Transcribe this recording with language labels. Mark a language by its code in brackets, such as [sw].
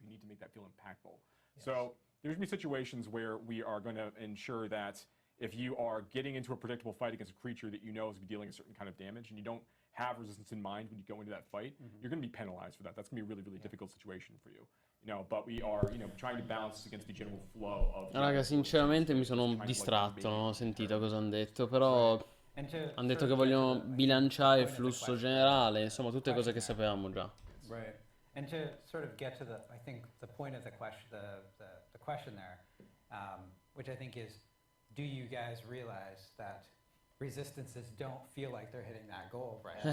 [en] We need to make that feel impactful. Yes. So there's going to be situations where we are going to ensure that if you are getting into a predictable fight against a creature that you know is dealing a certain kind of damage, and you don't have resistance in mind when you go into that fight, you're going to be penalized for that. That's going to be a really, really difficult situation for you. But we are, trying to balance against the general flow of... [it] Raga, sinceramente mi sono distratto, non ho sentito cosa hanno detto, però... Hanno detto che vogliono bilanciare il flusso generale, insomma tutte cose che sapevamo già. [en] Right. And to sort of get to I think the point of the question, the question there, which I think is, do you guys realize that resistances don't feel like they're hitting that goal right now?